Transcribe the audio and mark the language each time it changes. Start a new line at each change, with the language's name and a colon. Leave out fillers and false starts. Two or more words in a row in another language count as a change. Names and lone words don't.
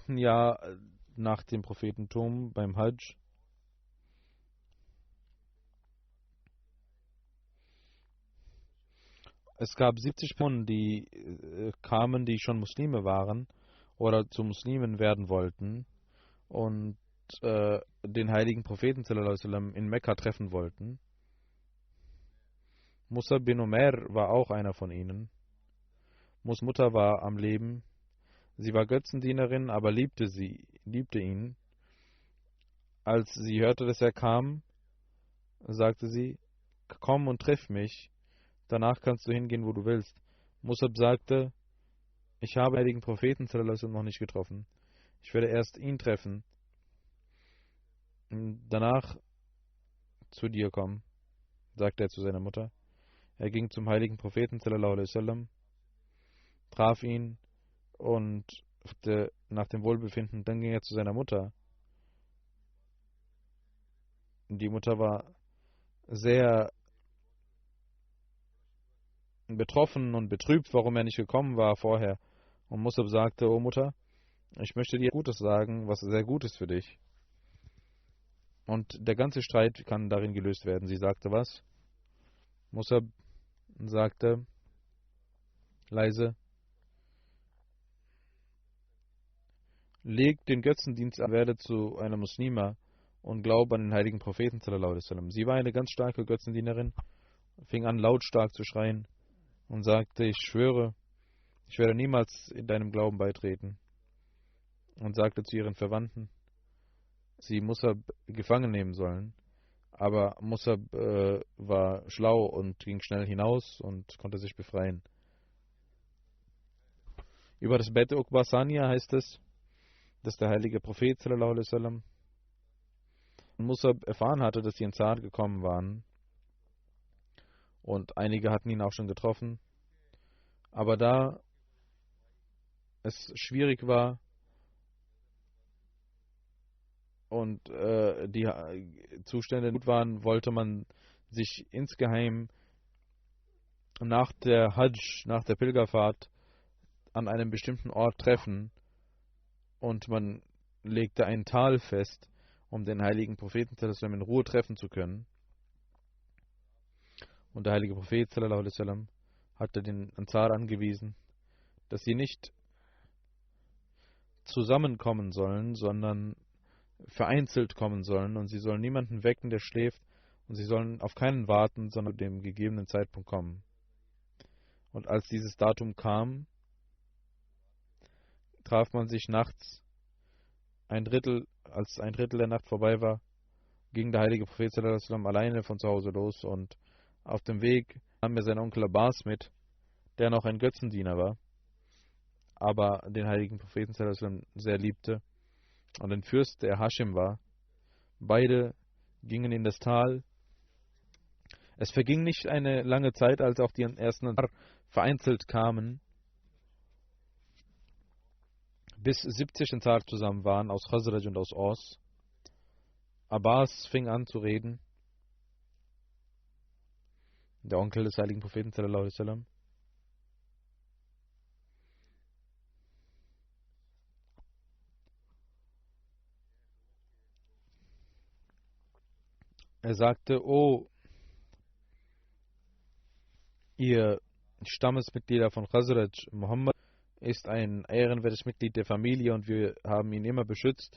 German: Jahr nach dem Prophetentum beim Hajj es gab 70 Personen, die kamen, die schon Muslime waren oder zu Muslimen werden wollten und den heiligen Propheten
Arabic: صلى الله عليه وسلم
German: in Mekka treffen wollten. Musa bin Umair war auch einer von ihnen. Mus Mutter war am Leben. Sie war Götzendienerin, aber liebte ihn. Als sie hörte, dass er kam, sagte sie, komm und triff mich. Danach kannst du hingehen, wo du willst. Musab sagte, ich habe den heiligen Propheten
Arabic: صلى الله عليه وسلم
German: noch nicht getroffen. Ich werde erst ihn treffen. Und danach zu dir kommen, sagte er zu seiner Mutter. Er ging zum heiligen Propheten
Arabic: صلى الله عليه وسلم,
German: traf ihn und nach dem Wohlbefinden, dann ging er zu seiner Mutter. Die Mutter war sehr betroffen und betrübt, warum er nicht gekommen war vorher. Und Musab sagte, O Mutter, ich möchte dir Gutes sagen, was sehr gut ist für dich. Und der ganze Streit kann darin gelöst werden. Sie sagte was? Musab sagte leise, leg den Götzendienst an, werde zu einer Muslima und glaube an den heiligen Propheten
Arabic: صلى الله عليه وسلم.
German: Sie war eine ganz starke Götzendienerin, fing an lautstark zu schreien und sagte, ich schwöre, ich werde niemals in deinem Glauben beitreten. Und sagte zu ihren Verwandten, sie Musab gefangen nehmen sollen. Aber Musab war schlau und ging schnell hinaus und konnte sich befreien. Über das Bet Uqba Saniya heißt es, dass der heilige Prophet
Arabic: صلى الله عليه وسلم
German: Musab erfahren hatte, dass die Ansar gekommen waren. Und einige hatten ihn auch schon getroffen. Aber da es schwierig war und die Zustände gut waren, wollte man sich insgeheim nach der Hajj, nach der Pilgerfahrt, an einem bestimmten Ort treffen. Und man legte ein Tal fest, um den heiligen Propheten in Ruhe treffen zu können. Und der heilige Prophet
Arabic: صلى الله عليه وسلم
German: hatte den Ansar angewiesen, dass sie nicht zusammenkommen sollen, sondern vereinzelt kommen sollen, und sie sollen niemanden wecken, der schläft, und sie sollen auf keinen warten, sondern zu dem gegebenen Zeitpunkt kommen. Und als dieses Datum kam, traf man sich nachts, als ein Drittel der Nacht vorbei war, ging der heilige Prophet
Arabic: صلى الله عليه وسلم
German: alleine von zu Hause los, und auf dem Weg nahm er seinen Onkel Abbas mit, der noch ein Götzendiener war, aber den heiligen Propheten
Arabic: صلى الله عليه وسلم
German: sehr liebte, und ein Fürst, der Hashim war. Beide gingen in das Tal. Es verging nicht eine lange Zeit, als auch die ersten vereinzelt kamen, bis 70 Ansar zusammen waren, aus Khazraj und aus Aus. Abbas fing an zu reden, der Onkel des heiligen Propheten
Arabic: صلى الله عليه وسلم.
German: Er sagte, oh, ihr Stammesmitglieder von Khazraj, Muhammad ist ein ehrenwertes Mitglied der Familie und wir haben ihn immer beschützt.